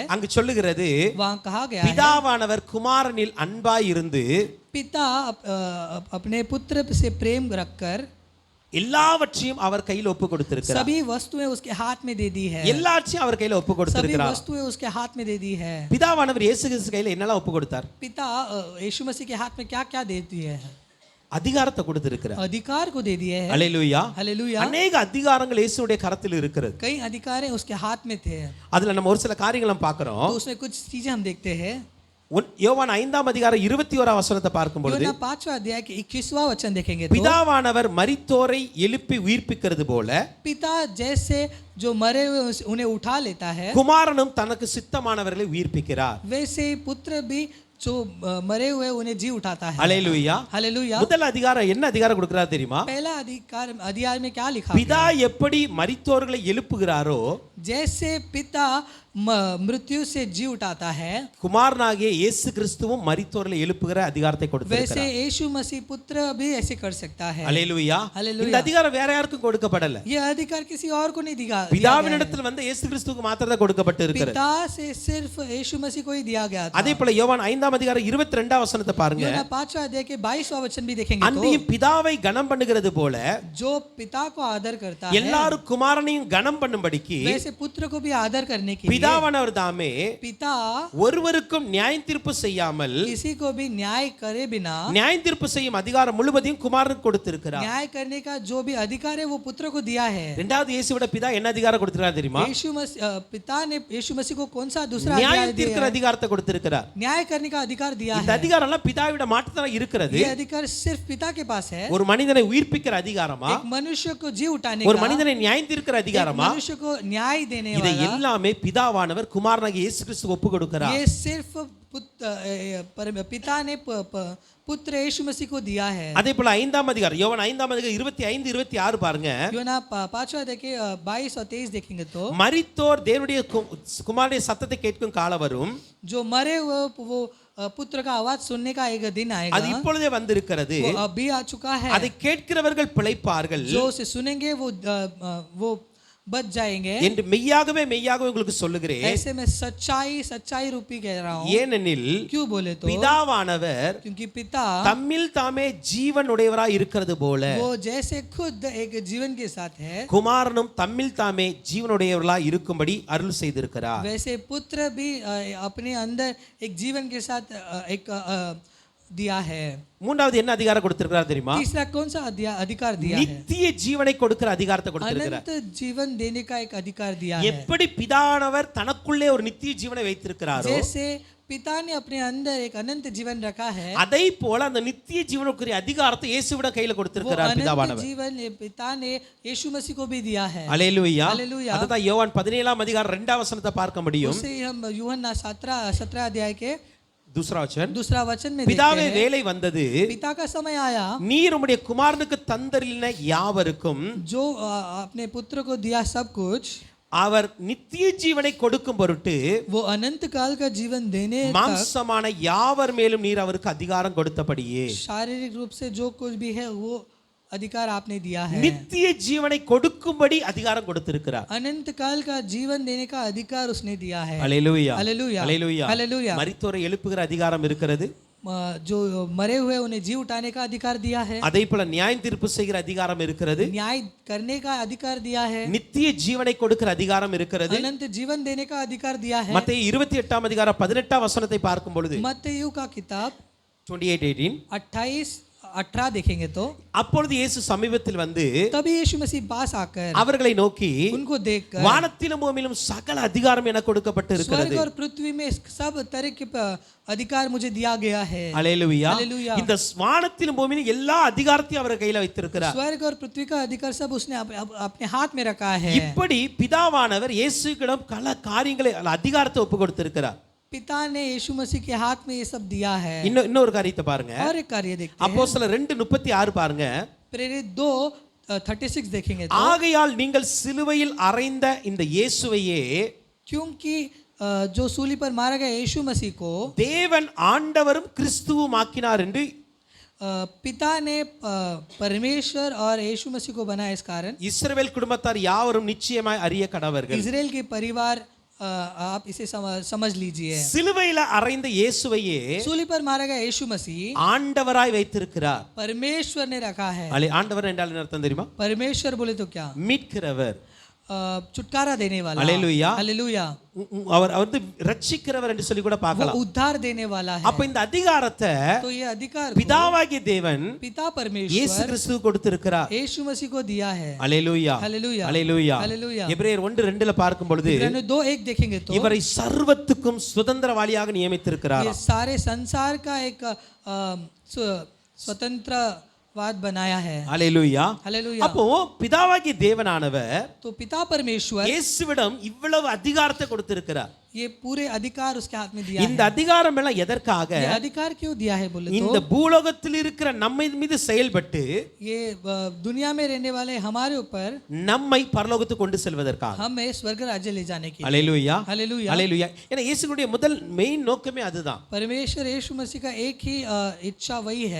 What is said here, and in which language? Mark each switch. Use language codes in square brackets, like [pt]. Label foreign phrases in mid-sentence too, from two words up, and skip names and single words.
[ta] அங்கு சொல்லுகிறது, [hi] वहाँ कहा गया है [ta] பிதாவானவர் குமாரனில் அன்பாய் இருந்து [hi] पिता अपने पुत्र से प्रेम रखकर [ta] எல்லாவற்றையும் அவர் கையில் ஒப்பு கொடுத்திருக்கிறார். [hi] सभी वस्तुएं उसके हाथ में दे दी है. [ta] எல்லாவற்றையும் அவர் கையில ஒப்பு [hi] सभी [ta] கொடுத்திருக்கிறார். [hi] वस्तुएं उसके हाथ में दे दी है. [ta] பிதாவானவர் இயேசு கிறிஸ்து கையில என்னெல்லாம் ஒப்பு கொடுத்தார்? [hi] पिता यीशु मसीह के हाथ में क्या क्या दे दिए है? [ta] அதிகாரத்தை கொடுத்திருக்கிறார். [hi] अधिकार को दे दिए है. [ta] அல்லேலூயா. [hi] हालेलूया. [ta] அநேக அதிகாரங்கள் இயேசுவுடைய கரத்தில் இருக்கிறது. [hi] कई अधिकार उसके हाथ में थे. [ta] அதுல நம்ம ஒரு சில காரியங்களை பார்க்கிறோம். [hi] तो उसमें कुछ चीजें हम देखते हैं. [ta] யோவான் 5ஆம் அதிகாரம் 21ஆம் வசனத்தை பார்க்கும் பொழுது, [hi] யோவான் 5वां अध्याय के 21वां वचन देखेंगे तो [ta] பிதாவானவர் மரித்தோரை எழுப்பி உயிர்ப்பிக்கிறது போல [hi] पिता जैसे जो मरे हुए उन्हें उठा लेता है, [ta] குமாரனும் தனக்கு சித்தமானவர்களை உயிர்ப்பிக்கிறார். [hi] वैसे पुत्र भी जो मरे हुए उन्हें जी उठाता है. [ta] அல்லேலூயா. [hi] हालेलूया. [ta] முதல் அதிகாரம் என்ன அதிகாரம் கொடுக்கிறார் தெரியுமா? [hi] पहला अधिकार में क्या लिखा? [ta] பிதா எப்படி மரித்தோர்களை எழுப்புகிறாரோ [hi] जैसे पिता मृत्यु से जी उठाता है, [ta] குமாரனாகிய இயேசு கிறிஸ்துவும் மரித்தோர்களை எழுப்புகிற அதிகாரத்தை [hi] वैसे [ta] கொடுத்திருக்கிறார். [hi] यीशु मसीह पुत्र भी ऐसे कर सकता है. [ta] அல்லேலூயா. [hi] हालेलूया. [ta] இந்த அதிகாரம் வேற யாருக்கும் கொடுக்கப்படல. [hi] ये अधिकार किसी और को नहीं दिया. [ta] பிதாவினிடத்தில் வந்து இயேசு கிறிஸ்துவுக்கு மாத்திரம் தான் கொடுக்கப்பட்டு இருக்கிறது. [hi] पिता से सिर्फ यीशु मसीह को ही दिया गया था. [ta] அதே போல யோவான் 5ஆம் அதிகாரம் 22ஆம் வசனத்தை பாருங்க. [hi] யோவான் 5वां अध्याय के 22वां वचन भी देखेंगे तो [ta] அன்றியும் பிதாவை கனம் பண்ணுகிறது போல [hi] जो पिता को आदर करता है, [ta] எல்லாரும் குமாரனையும் கனம் பண்ணும்படிக்கு [hi] वैसे पुत्र को भी आदर करने के लिए [ta] பிதாவானவர் தாமே [hi] पिता [ta] ஒருவருக்கும் நியாய தீர்ப்பு செய்யாமல் [hi] किसी को भी न्याय करे बिना [ta] நியாய தீர்ப்பு செய்யும் அதிகாரம் முழுவதையும் குமாரனுக்கு கொடுத்திருக்கிறார். [hi] न्याय करने का जो भी अधिकार है वो पुत्र को दिया है. [ta] இரண்டாவது இயேசுவோட பிதா என்ன அதிகாரம் கொடுத்திருக்கார் தெரியுமா? [hi] यीशु मसीह पिता ने यीशु मसीह को कौन सा दूसरा [ta] நியாய [hi] अधिकार [ta] தீர்க்கிற [hi] दिया? [ta] அதிகாரத்தை கொடுத்திருக்கிறார். [hi] न्याय करने का अधिकार दिया [ta] இந்த [hi] है. [ta] அதிகாரம் எல்லாம் பிதாவிட மாற்றத்துல இருக்கிறது. [hi] ये अधिकार सिर्फ पिता के पास है. [ta] ஒரு மனிதனை உயிர்ப்பிக்கிற அதிகாரமா, [hi] एक मनुष्य को जी उठाने [ta] ஒரு [hi] का, [ta] மனிதனை நியாய தீர்க்கிற [hi] एक [ta] அதிகாரமா, [hi] मनुष्य को न्याय देने [ta] இதை [hi] वाला, [ta] எல்லாமே பிதாவானவர் குமாரனாகிய இயேசு கிறிஸ்துவுக்கு ஒப்பு கொடுக்கிறார். [hi] ये सिर्फ पिता ने पुत्र यीशु मसीह को दिया है. [ta] அதே போல 5ஆம் அதிகாரம் யோவான் 5ஆம் அதிகாரம் 25 26 பாருங்க. [hi] யோவான் 5वां देखे 22 और 23 देखेंगे तो [ta] மரித்தோர் தேவனுடைய குமாரனுடைய சத்தத்தை கேட்கும் காலம் வரும், [hi] जो मरे हुए वो पुत्र का आवाज सुनने का एक दिन [ta] அது [hi] आएगा, [ta] இப்பொழுதே வந்திருக்கிறது. [hi] वो अभी आ चुका है. [ta] அதை கேட்கிறவர்கள் பிழைப்பார்கள் [hi] जो उसे सुनेंगे वो बच जाएंगे. [ta] என்று மெய்யாகவே மெய்யாகவே உங்களுக்கு சொல்லுகிறேன். [hi] ऐसे में सच्चाई रूपी कह रहा हूँ. [ta] ஏனெனில் [hi] क्यों बोले तो [ta] பிதாவானவர் [hi] क्योंकि पिता [ta] தம்மில் தாமே ஜீவன் உடையவராய் இருக்கிறது போல [hi] वो जैसे खुद एक जीवन के साथ है, [ta] குமாரனும் தம்மில் தாமே ஜீவனுடையவர்களாய் இருக்கும்படி அருள் செய்திருக்கிறார். [hi] वैसे पुत्र भी अपने अंदर एक जीवन के साथ एक दिया है. [ta] மூன்றாவது என்ன அதிகாரம் கொடுத்திருக்கிறார் தெரியுமா? [hi] तीसरा कौन सा अधिकार दिया है? [ta] நித்திய ஜீவனை கொடுக்கிற அதிகாரத்தை கொடுத்திருக்கிறார். [hi] अनंत जीवन देने का एक अधिकार दिया है. [ta] எப்படி பிதானவர் தனக்குள்ளே ஒரு நித்திய ஜீவனை வைத்திருக்கிறாரோ, [hi] जैसे पिता ने अपने अंदर एक अनंत जीवन रखा है, [ta] அதை போல அந்த நித்திய ஜீவனுக்குரிய அதிகாரத்தை இயேசுவிட கையில [hi] वो [ta] கொடுத்திருக்கிறார் [hi] अनंत [ta] பிதாவானவர். [hi] जीवन पिता ने यीशु मसीह को भी दिया है. [ta] அல்லேலூயா. [hi] हालेलूया. [ta] அதுதான் யோவான் 17ஆம் அதிகாரம் 2ஆம் வசனத்தை பார்க்க முடியும். [hi] उसे हम यूहन्ना 17 अध्याय के दूसरा वचन में [ta] பிதாவே [hi] देखते हैं, [ta] வேலை வந்தது, [hi] पिता का समय आया [ta] நீர் உம்முடைய குமாரனுக்கு தந்தரின யாவருக்கும் [hi] जो अपने पुत्र को दिया सब कुछ, [ta] அவர் நித்திய ஜீவனை கொடுக்கும் பொருட்டு [hi] वो अनंत काल का जीवन देने तक [ta] மாம்சமான யாவர் மேலும் நீர் அவருக்கு அதிகாரம் கொடுத்தபடியே [hi] शारीरिक रूप से जो कुछ भी है वो अधिकार आपने दिया है. [ta] நித்திய ஜீவனை கொடுக்கும்படி அதிகாரம் கொடுத்திருக்கிறார். [hi] अनंत काल का जीवन देने का अधिकार उसने दिया है. [ta] அல்லேலூயா. [hi] हालेलूया. [ta] அல்லேலூயா. [hi] हालेलूया. [ta] மரித்தோரை எழுப்புகிற அதிகாரம் இருக்கிறது. [hi] जो मरे हुए उन्हें जी उठाने का अधिकार दिया है. [ta] அதே போல நியாய தீர்ப்பு செய்கிற அதிகாரம் இருக்கிறது. [hi] न्याय करने का अधिकार दिया है. [ta] நித்திய ஜீவனை கொடுக்கிற அதிகாரம் இருக்கிறது. [hi] अनंत जीवन देने का अधिकार दिया है. [ta] மத்தேயு 28ஆம் அதிகாரம் 18ஆம் வசனத்தை பார்க்கும் பொழுது [hi] मत्तयु का किताब 28:18 28 18 देखेंगे तो [ta] அப்பொழுது இயேசு சமீபத்தில் வந்து [hi] तभी यीशु मसीह पास आकर [ta] அவர்களை நோக்கி [hi] उनको देखकर [ta] வானத்திலும் பூமியிலும் சகல அதிகாரம் எனக்கு கொடுக்கப்பட்டு இருக்கிறது. [hi] स्वर्ग और पृथ्वी में सब तरह के अधिकार मुझे दिया गया है. [ta] அல்லேலூயா. [hi] हालेलुया. [ta] இந்த வானத்திலும் பூமியிலும் எல்லா அதிகாரத்தையும் அவர் கையில வைத்திருக்கிறார். [hi] स्वर्ग और पृथ्वी का अधिकार सब उसने अपने हाथ में रखा है. [ta] இப்படி பிதாவானவர் இயேசுவிடம் பல காரியங்களை அதிகாரத்தை ஒப்பு கொடுத்திருக்கிறார். [hi] पिता ने यीशु मसीह के हाथ में ये सब दिया है. [ta] இன்னொரு காரியத்தை பாருங்க. [hi] और एक कार्य देखते हैं. [ta] அப்போஸ்தலர் 2:36 பாருங்க. [hi] प्रेरित 2:36 देखेंगे तो [ta] ஆகையால் நீங்கள் சிலுவையில் அறைந்த இந்த இயேசுவையே [hi] क्योंकि जो सूली पर मारा गया यीशु मसीह को [ta] தேவன் ஆண்டவரும் கிறிஸ்துவும் ஆக்கினார் என்று [hi] पिता ने परमेश्वर और यीशु मसीह को बनाया. इस कारण [ta] இஸ்ரவேல் குடும்பத்தார் யாவரும் நிச்சயமாய் அறிய கடவர்கள். [hi] इजराइल के परिवार आप इसे समझ लीजिए. [ta] சிலுவையில் அறைந்த இயேசுவையே [hi] सूली पर मारा गया यीशु मसीह [ta] ஆண்டவராய் வைத்திருக்கிறார். [hi] परमेश्वर ने रखा है. [ta] ஆண்டவர் என்றால் என்ன அர்த்தம் தெரியுமா? [hi] परमेश्वर बोले तो क्या? [ta] மீட்கிறவர், [hi] छुटकारा देने वाला. हालेलुया. हालेलुया. [ta] அவர் வந்து ரட்சிக்கிறவர் என்று சொல்லி கூட [hi] वो [ta] பார்க்கலாம். [hi] उद्धार देने वाला है. [ta] அப்ப இந்த அதிகாரத்தை [hi] तो ये अधिकार [ta] பிதாவாகிய தேவன் [hi] पिता [ta] இயேசு [hi] परमेश्वर [ta] கிறிஸ்து கொடுத்திருக்கிறார். [hi] यीशु मसीह को दिया है. [ta] அல்லேலூயா. [hi] हालेलुया. [ta] அல்லேலூயா. [hi] हालेलुया. [ta] எபிரேயர் 1:2 பார்க்கும் பொழுது [hi] 2:1 देखेंगे तो [ta] இவரை சர்வத்துக்கும் சுதந்திரவாளியாக நியமித்திருக்கிறார். [hi] ये सारे संसार का एक स्वतंत्रवाद बनाया है. [ta] அல்லேலூயா. [hi] हालेलुया. [ta] அப்போ பிதாவாகிய தேவனானவர் [hi] तो पिता परमेश्वर [ta] இயேசுவிடம் இவ்வளவு அதிகாரத்தை கொடுத்திருக்கிறார். [hi] ये पूरे अधिकार उसके हाथ में दिया [ta] இந்த [hi] है. [ta] அதிகாரம் எல்லாம் எதற்காக? [hi] ये अधिकार क्यों दिया है बोले [ta] இந்த [hi] तो [ta] பூலோகத்தில் இருக்கிற நம்ம மீது செயல்பட்டு [hi] ये दुनिया में रहने वाले हमारे ऊपर [ta] நம்மை பரலோகத்துக்கு கொண்டு செல்வதற்காக. [hi] हमें स्वर्ग राज्य ले जाने के लिए. [ta] அல்லேலூயா. [hi] हालेलुया. [ta] அல்லேலூயா. ஏன்னா இயேசுவுடைய முதல் மெயின் நோக்கமே அதுதான். [hi] परमेश्वर यीशु मसीह का एक ही इच्छा वही है.